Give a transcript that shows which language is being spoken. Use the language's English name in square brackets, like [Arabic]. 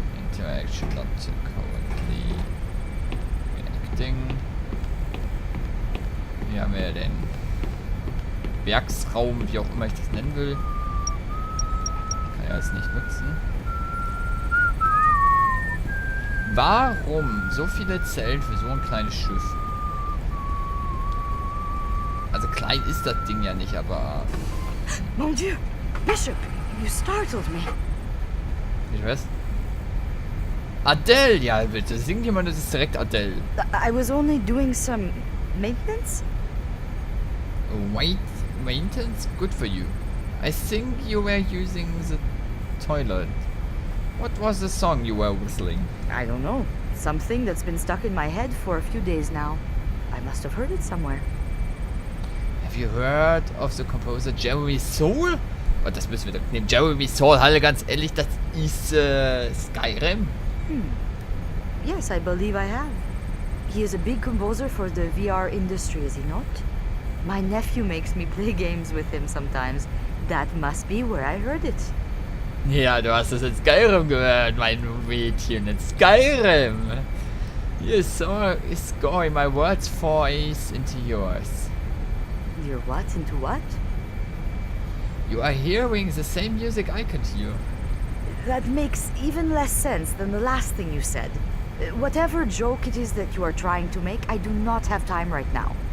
[English] Interaction not currently acting. [German] Hier haben wir den Werksraum, wie auch immer ich das nennen will. Kann ja jetzt nicht nutzen. Warum so viele Zellen für so ein kleines Schiff? Also klein ist das Ding ja nicht, aber... [French] Mon Dieu! [English] Bishop, you startled me. [German] Ich weiß. Adele, ja bitte. Singt jemand, das ist direkt Adele. [English] I was only doing some maintenance? Wait, maintenance? Good for you. I think you were using the toilet. What was the song you were whistling? I don't know. Something that's been stuck in my head for a few days now. I must have heard it somewhere. Have you heard of the composer Jeremy Soule? [German] Oh, das müssen wir doch nehmen. Jeremy Soule, Halle, ganz ehrlich, das ist Skyrim. [English] Yes, I believe I have. He is a big composer for the VR industry, is he not? My nephew makes me play games with him sometimes. That must be where I heard it. [German] Ja, du hast es in Skyrim gehört, mein Mädchen. In Skyrim. [English] You saw scoring my words voice into yours. Your what into what? You are hearing the same music I could hear. That makes even less sense than the last thing you said. Whatever joke it is that you are trying to make, I do not have time right now.